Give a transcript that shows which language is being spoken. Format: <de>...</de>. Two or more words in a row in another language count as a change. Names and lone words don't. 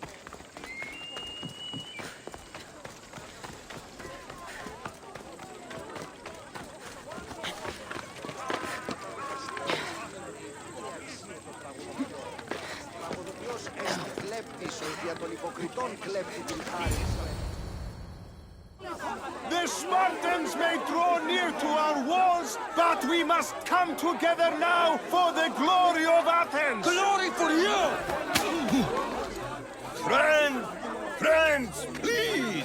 <el>Τραγουδοποιός έστει κλέπτης, ο δια των υποκριτών κλέπτει την χάρη.</el> <en>The Spartans may draw near to our walls, but we must come together now for the glory of Athens! Glory for you! Friends, please!</en>